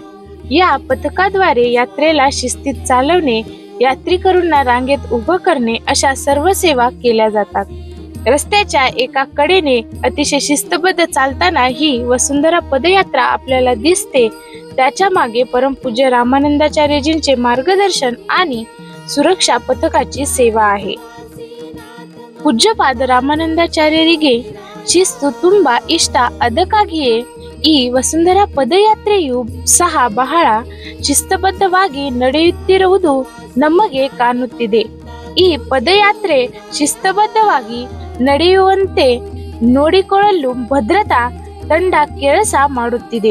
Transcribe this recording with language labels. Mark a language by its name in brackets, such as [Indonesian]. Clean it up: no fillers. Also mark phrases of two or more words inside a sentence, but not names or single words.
[Marathi] या पथकाद्वारे यात्रेला शिस्तीत चालवणे, यात्रेकरूंना रांगेत उभं करणे अशा सर्व सेवा केल्या जातात. रस्त्याच्या एका कडेने अतिशय शिस्तबद्ध चालताना ही वसुंधरा पदयात्रा आपल्याला दिसते. त्याच्या मागे परमपूज्य रामानंदाचार्यजींचे मार्गदर्शन आणि सुरक्षा पथकाची सेवा आहे. [Kannada] ಪೂಜ್ಯಪಾದ ರಾಮಾನಂದಾಚಾರ್ಯರಿಗೆ ಶಿಸ್ತು ತುಂಬಾ ಇಷ್ಟ. ಅದಕ್ಕಾಗಿಯೇ ಈ ವಸುಂಧರಾ ಪದಯಾತ್ರೆಯು ಸಹ ಬಹಳ ಶಿಸ್ತಬದ್ಧವಾಗಿ ನಡೆಯುತ್ತಿರುವುದು ನಮಗೆ ಕಾಣುತ್ತಿದೆ. ಈ ಪದಯಾತ್ರೆ ಶಿಸ್ತಬದ್ಧವಾಗಿ ನಡೆಯುವಂತೆ ನೋಡಿಕೊಳ್ಳಲು ಭದ್ರತಾ ತಂಡ ಕೆಲಸ ಮಾಡುತ್ತಿದೆ.